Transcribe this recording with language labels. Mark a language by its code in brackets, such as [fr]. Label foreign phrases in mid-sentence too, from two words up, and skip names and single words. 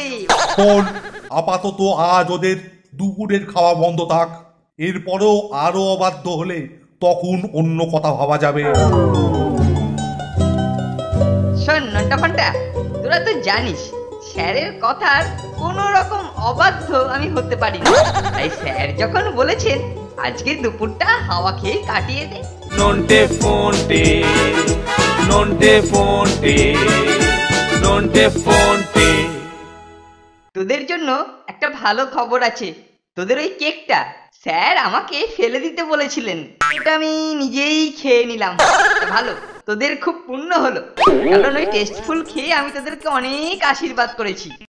[bn] আপাতত আজ ওদের দুপুরের খাওয়া বন্ধ থাক, এরপরেও আরো অবাধ্য হলে তখন অন্য কথা ভাবা যাবে। শোন নন্টা ফন্টা, তোরা তো জানিস স্যারের কথার কোনো রকম অবাধ্য আমি হতে পারি না। তাই স্যার যখন বলেছেন আজকে দুপুরটা হাওয়া খেয়ে কাটিয়ে দে। Nonte fonte, nonte fonte, nonte fonte. তোদের জন্য একটা ভালো খবর আছে। তোদের ওই কেকটা স্যার আমাকে ফেলে দিতে বলেছিলেন, এটা আমি নিজেই খেয়ে নিলাম। ভালো, তোদের খুব পুণ্য হলো, কারণ ওই টেস্টফুল খেয়ে আমি তোদেরকে অনেক আশীর্বাদ করেছি।